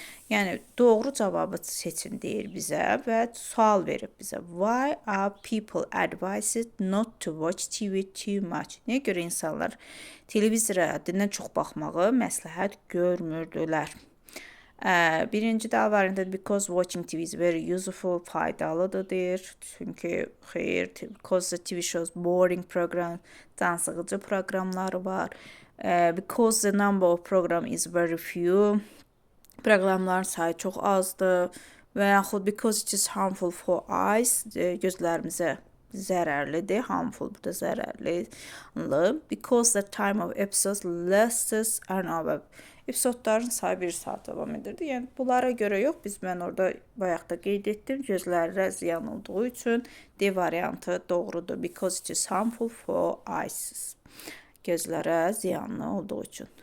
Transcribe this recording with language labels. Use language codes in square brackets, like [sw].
[az] Yəni, doğru cavabı seçin deyir bizə və sual verib bizə. [en] Why are people advised not to watch TV too much? [az] Nəyə görə insanlar televizora həddindən çox baxmağı məsləhət görmürdülər? Birinci də variantda [en] because watching TV is very useful, [az] faydalıdır deyir. Çünki xeyr, [en] because the TV shows boring program, [az] can sıxıcı proqramları var. [en] Because the number of program is very few, [az] proqramların sayı çox azdır və yaxud [en] because it is harmful for eyes, [az] gözlərimizə zərərlidir, [en] harmful [az] burada zərərli. [en] Because the time of episodes lasts an hour. [az] Episodların sayı 1 saat davam edirdi. Yəni, bunlara görə yox, mən orada bayaq da qeyd etdim, gözlərə ziyan olduğu üçün D variantı doğrudur. [en] Because it is harmful for eyes. [az] Gözlərə ziyanlı olduğu üçün.